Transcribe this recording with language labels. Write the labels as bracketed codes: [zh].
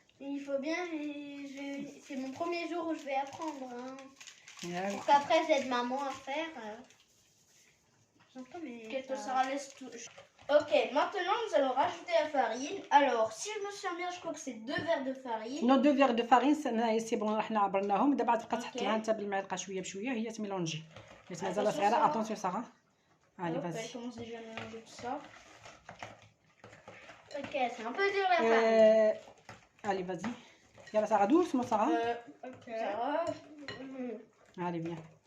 [fr] Il faut bien, c'est mon premier jour où je vais apprendre. Hein. Yeah. Pour qu'après j'aide maman à faire. J'entends, mais. Qu'est-ce que Sarah laisse tout. Ok, maintenant nous allons rajouter la farine. Alors, si je me souviens bien, je crois que c'est 2 verres de farine. Non, 2 verres de farine, c'est bon, [ar] حنا عبرناهم. دابا تبقى تحط لها انت بالمعلقه شويه بشويه هي تميلونجي. حيت مازال صغيره. [fr] Attention Sarah. Allez, vas-y. Elle commence déjà à mélanger tout ça. Ok, c'est un peu dur la farine. Allez, vas-y. Yalla Sarah, doucement Sarah. Ok. Sarah. Allez, bien.